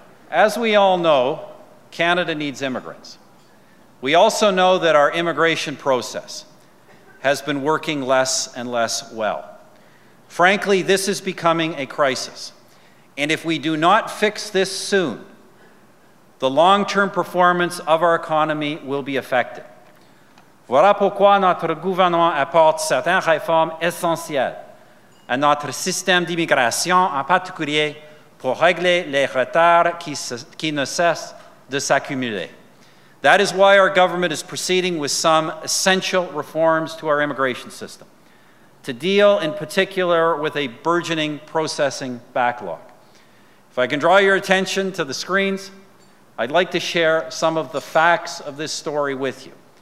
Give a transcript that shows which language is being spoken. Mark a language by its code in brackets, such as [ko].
[en] As we all know, Canada needs immigrants. We also know that our immigration process has been working less and less well. Frankly, this is becoming a crisis, And if we do not fix this soon, the long-term performance of our economy will be affected. [fr] Voilà pourquoi notre gouvernement apporte certaines réformes essentielles à notre système d'immigration, en particulier pour régler les retards qui ne cessent de s'accumuler. [en] That is why our government is proceeding with some essential reforms to our immigration system, to deal in particular with a burgeoning processing backlog. If I can draw your attention to the screens, I'd like to share some of the facts of this story with you.